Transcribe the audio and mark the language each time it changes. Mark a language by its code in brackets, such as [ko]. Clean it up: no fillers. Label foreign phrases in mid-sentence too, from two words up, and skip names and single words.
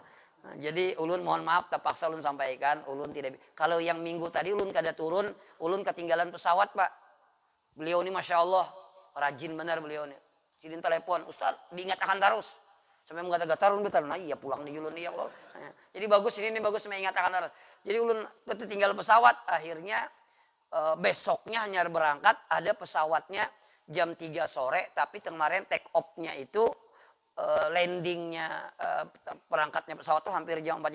[bjn] Nah, jadi ulun mohon maaf terpaksa ulun sampaikan ulun tidak kalau yang minggu tadi ulun kada turun ulun ketinggalan pesawat Pak. [id] Beliau ini [ar] Masya Allah [id] rajin benar beliau ini. [bjn] Sidin telepon Ustaz diingatkan terus. Sampai mengata-gata ulun betul. Nah iya pulang di ulun [ar] ya Allah. [id] Nah, jadi bagus ini bagus mengingatkan terus. Jadi ulun ketinggal pesawat akhirnya besoknya hanya berangkat ada pesawatnya jam 3 sore tapi kemarin take off-nya itu landingnya perangkatnya pesawat tuh hampir jam 4.